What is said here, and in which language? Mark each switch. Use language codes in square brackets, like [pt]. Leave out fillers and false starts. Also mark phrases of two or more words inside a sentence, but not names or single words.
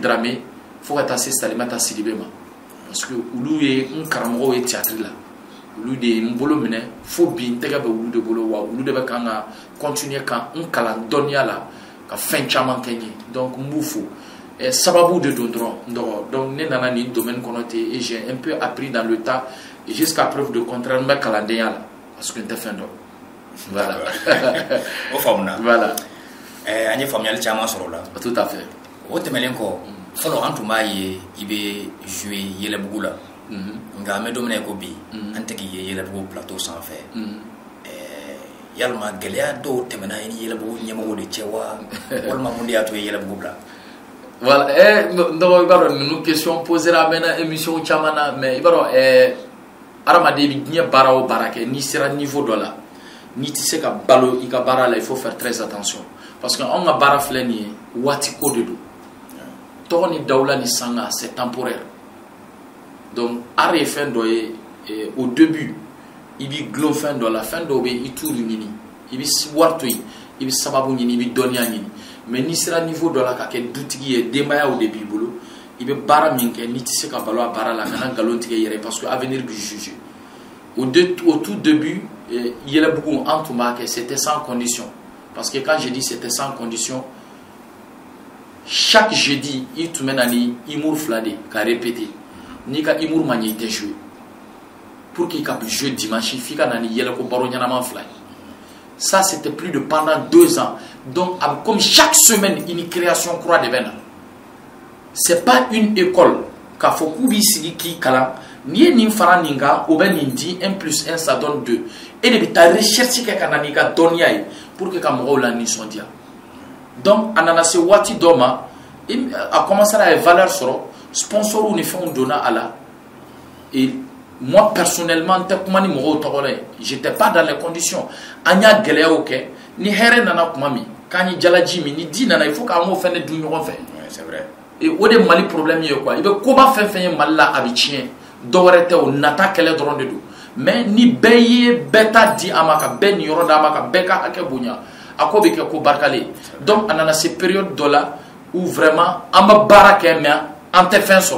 [bm] Dramé fo ka taa se Salimata Sidibé ma [fr] parce que [bm] olu ye n karamɔgɔw ye théâtre la olu de ye n bolo minɛ fo bi n tɛgɛ bɛ olu de bolo wa olu de bɛ kan ka continuer ka n kalan dɔnniya la ka fɛn caman kɛ n ye donc n b'u fo sababu de don dɔrɔn donc ne nana nin domaine kɔnɔ ten [fr] et j'ai un peu appris dans le tas et jusqu'à preuve de contraire [bm] n bɛ kalandenya la [fr] parce que [bm] n tɛ fɛn dɔn voilà o faamuna voilà an ye faamuyali caman sɔrɔ la [fr] tout à fait [bm] o tɛmɛlen kɔ fɔlɔ an tun b'a ye i bɛ jouer Yɛlɛbugu la nka an bɛ don min na ko bi an tɛ k'i ye Yɛlɛbugu plateau sanfɛ yalima gɛlɛya dɔw tɛmɛna i ni Yɛlɛbugu ɲɛmɔgɔw de cɛ wa walima mun de y'a to i ye Yɛlɛbugu bila voilà donc i b'a dɔn ninnu [fr] question posera [bm] a mɛnna émission caman na mais i b'a dɔn hadamaden bɛ diɲɛ baara o baara kɛ n'i sera niveau dɔ la n'i tɛ se ka balo i ka baara la [fr] il faut faire très attention parce que [bm] anw ka baara filɛ nin ye waati ko de don tɔgɔ ni dawula ni sanga [fr] c'est temporaire [bm] donc art ye fɛn dɔ ye [fr] au début [bm] i b'i gulon fɛn dɔ la fɛn dɔw bɛ i t'olu ɲini i bɛ wari to yen i bɛ sababu ɲini i bɛ dɔnniya ɲini mais n'i sera niveau dɔ la ka kɛ dutigi ye denbayaw de b'i bolo i bɛ baara min kɛ n'i tɛ se ka balo a baara la kana nkalon tigɛ i yɛrɛ [fr] parce que avenir [bm] b'i [fr] juger au tout début [bm] Yɛlɛbugu an tun b'a kɛ [fr] c'était sans condition parce que quand je dis c'était sans condition chaque jeudi il [bm] tun bɛ na ni humour fila de ka répéter n'i ka humour ma ɲɛ i tɛ jouer [fr] pour qu'il [bm] ka jouer dimanche f'i ka na ni yɛlɛko baro ɲɛnama fila ye [fr] ça c'était plus de pendant 2 ans donc comme chaque semaine une création [bm] kura de bɛ na [fr] c'est pas une école [bm] k'a fɔ k'u b'i sigi k'i kalan n'i ye nin fara nin kan o bɛ nin di 1 + 1 [fr] ça donne 2 [bm] e de bɛ taa recherche kɛ ka na n'i ka dɔnniya ye [fr] pour que [bm] ka mɔgɔw la nisɔndiya donc a nana se waati dɔ ma a [fr] commencé à [bm] ye valeur sɔrɔ sponsor ni fɛnw donna a la [fr] et moi personnellement [bm] n tɛ kuma ni mɔgɔw tɔgɔ la ye [fr] j'étais pas dans les conditions [bm] an y'a gɛlɛyaw kɛ ni hɛrɛ nana kuma min k'an ye jalaji min ni di nana [fr] il faut [bm] k'an m'o fɛnɛ dun ɲɔgɔn fɛ [fr] c'est vrai [bm] et o de Mali problème ye quoi i bɛ koba fɛn fɛn ye Mali la a bɛ tiɲɛ dɔwɛrɛ tɛ o nata kɛlɛ dɔrɔn de don mais ni bɛɛ ye bɛɛ ta di a ma ka bɛɛ nin yɔrɔ d'a ma ka bɛɛ ka hakɛ bonya a ko bɛ kɛ ko barikalen donc a nana se période dɔ la [fr] où vraiment [bm] an bɛ baara kɛ mais an tɛ fɛn sɔrɔ